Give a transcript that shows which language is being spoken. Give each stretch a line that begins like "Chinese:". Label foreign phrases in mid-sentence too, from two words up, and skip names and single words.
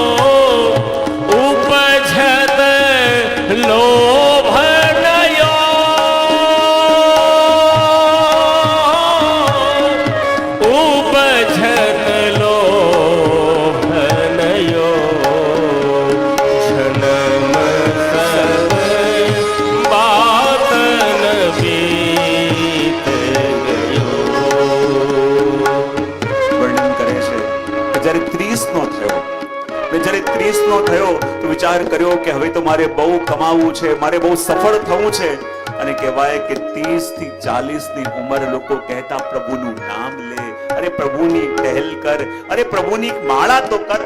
Hindi: उपजत लोभ नयो, उपजत लोभ नयो, जन्म सब बातन बीत गयो।
Gujarati: વર્ણન કરે છે કે જ્યારે 30 નો થયો, જ્યારે 30 નો થયો તો વિચાર કર્યો કે હવે તો મારે બહુ કમાવું છે, મારે બહુ સફળ થવું છે. અને કહેવાય કે 30 થી 40 ની ઉંમર લોકો કહેતા પ્રભુનું નામ લે, અરે પ્રભુની ટહેલ કર, અરે પ્રભુની માળા તો કર.